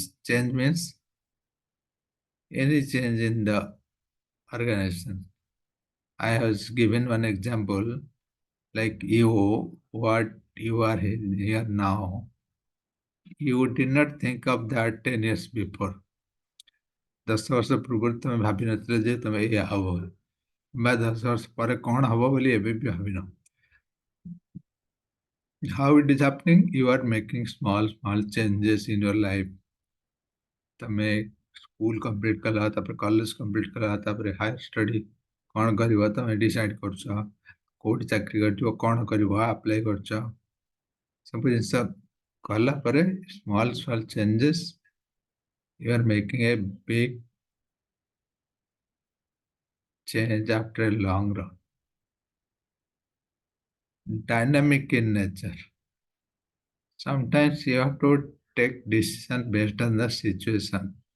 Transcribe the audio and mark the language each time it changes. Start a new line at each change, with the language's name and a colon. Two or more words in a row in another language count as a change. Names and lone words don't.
English: Change means any change in the organization. I have given one example, like you, what you are here now, You did not think of that 10 years before.
Odia: 10 ବର୍ଷ ପୂର୍ବରୁ ତମେ ଭାବିନଥିଲ ଯେ ତମେ ଏଇଆ ହବ ବୋଲି। ବା 10 ବର୍ଷ ପରେ କଣ ହବ ବୋଲି ଏବେ ବି ଭାବିନ।
English: How it is happening? You are making small changes in your life.
Odia: ତମେ
English: school complete
Odia: କଲ, ତାପରେ
English: college complete
Odia: କଲ, ତାପରେ
English: higher study
Odia: କଣ କରିବ ତମେ ଡିସାଇଡ୍ କରୁଛ। କୋଉଠି ଚାକିରି କରିବ, କଣ କରିବ, ଆପ୍ଲାଏ କରୁଛ। ସବୁ ଜିନିଷ କଲା ପରେ
English: small changes, you are making a big change after a long run. Dynamic in nature. Sometimes you have to take decision based on the situation.